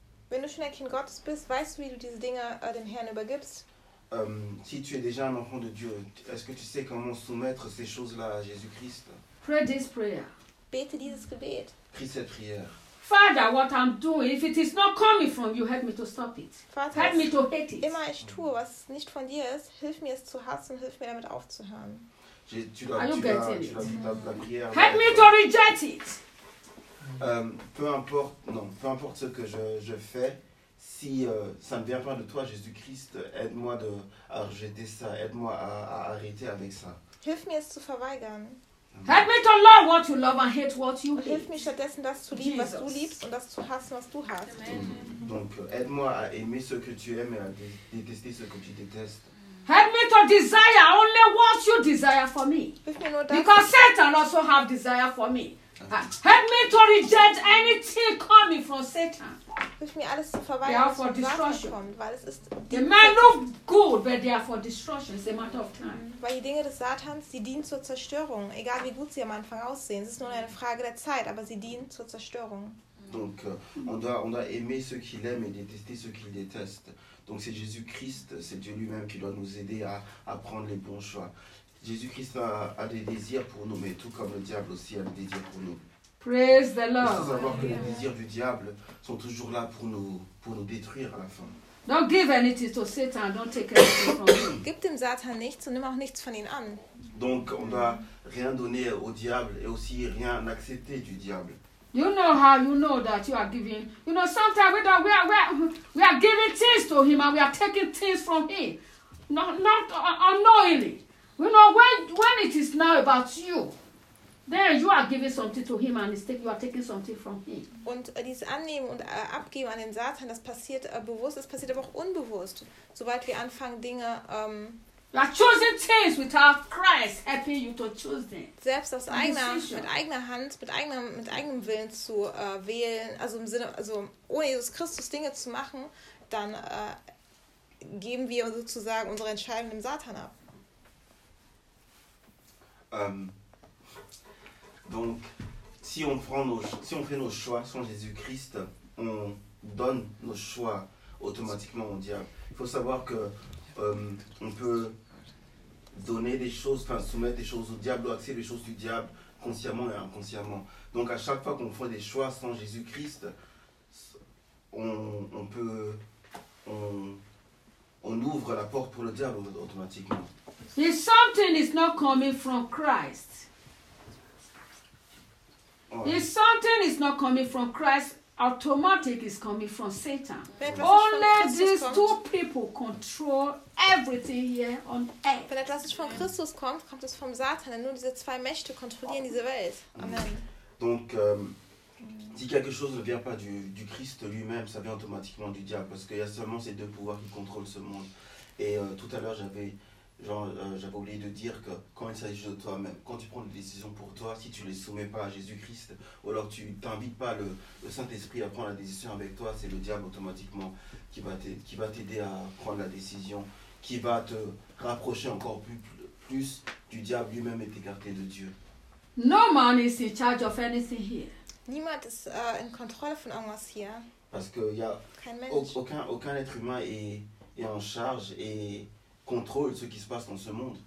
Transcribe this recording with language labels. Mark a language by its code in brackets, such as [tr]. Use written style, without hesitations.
[de] Wenn du schon ein Kind Gottes bist, weißt du, wie du diese Dinge dem Herrn übergibst? [fr] Si tu es déjà un enfant de Dieu, est-ce que tu sais comment soumettre ces choses-là à Jésus-Christ? [en] Pray this prayer. [de] Bete dieses Gebet. [fr] Prie cette prière. [en] Father, what I'm doing, if it is not coming from you, help me to stop it. [de] Vater, [en] help me to hate it. [de] Immer ich tue, was nicht von dir ist, hilf mir es zu hassen, hilf mir damit aufzuhören. [en] Help me to reject it. [fr] Peu importe ce que je fais, si ça ne vient pas de toi, Jésus-Christ, aide-moi à rejeter ça, aide-moi à arrêter avec ça. [de] Hilf mir es zu verweigern. [en] Help me to love what you love and hate what you hate. [de] Hilf mir stattdessen das zu lieben, Jesus, was du liebst und das zu hassen, was du hast. [en] Amen. [fr] Donc aide-moi à aimer ce que tu aimes et à détester ce que tu détestes. [en] Help me to desire only what you desire for me. Because Satan also have desire for me. Help me to reject anything coming from Satan. [de] Hilf mir alles zu verweigern, was von Satan kommt, weil es ist. [en] They may look good, but they are for destruction. It's a matter of time. [de] Weil die Dinge des Satans, die dienen zur Zerstörung, egal wie gut sie am Anfang aussehen. Es ist nur eine Frage der Zeit, aber sie dienen zur Zerstörung. [fr] Donc, on doit aimer ceux qu'il aime et détester ceux qu'il déteste. Donc, c'est Jésus-Christ, c'est Dieu lui-même qui doit nous aider à prendre les bons choix. Jésus-Christ a des désirs pour nous, mais tout comme le diable aussi a des désirs pour nous. [en] Praise the Lord. [fr] Il faut savoir que les désirs du diable sont toujours là pour nous détruire à la fin. [en] Don't give anything to Satan, don't take anything from him. [de] Gib dem Satan nichts und nimm auch nichts von ihm an. [fr] Donc, on doit rien donner au diable et aussi rien accepter du diable. [en] You know how you know that you are giving. You know, sometimes we are giving things to him and we are taking things from him. Not unknowingly. You know, when it is now about you, then you are giving something to him and you are taking something from him. [de] Und dieses Annehmen und Abgeben an den Satan, das passiert bewusst, das passiert aber auch unbewusst. Sobald wir anfangen, Dinge [en] You are choosing things without Christ helping you to choose them. [de] Selbst aus eigener, mit eigener Hand, mit eigenem Willen zu wählen, also im Sinne, also ohne Jesus Christus Dinge zu machen, dann geben wir sozusagen unsere Entscheidung dem Satan ab. [fr] Donc, si on fait nos choix sans Jésus Christ, on donne nos choix automatiquement au diable. Il faut savoir que on peut donner des choses, enfin soumettre des choses au diable ou accepter les choses du diable consciemment et inconsciemment. Donc à chaque fois qu'on fait des choix sans Jésus-Christ, on ouvre la porte pour le diable automatiquement. [en] If something is not coming from Christ, if something is not coming from Christ, automatic is coming from Satan. Only these two people control everything here on earth. [de] Wenn etwas nicht von Christus kommt, kommt es vom Satan. Denn nur diese zwei Mächte kontrollieren diese Welt. [en] Amen. [fr] Donc, si quelque chose ne vient pas du Christ lui-même, ça vient automatiquement du diable, parce qu'il y a seulement ces deux pouvoirs qui contrôlent ce monde. Et tout à l'heure, j'avais oublié de dire que quand il s'agit de toi-même, quand tu prends des décisions pour toi, si tu ne les soumets pas à Jésus-Christ, ou alors tu t'invites pas le Saint-Esprit à prendre la décision avec toi, c'est le diable automatiquement qui va t'aider à prendre la décision, qui va te rapprocher encore plus du diable lui-même et t'écarter de Dieu. [en] No man is in charge of anything here. [de] Niemand ist in Kontrolle von irgendwas hier. [fr] Parce que y a aucun être humain est en charge et contrôle ce qui se passe dans ce monde.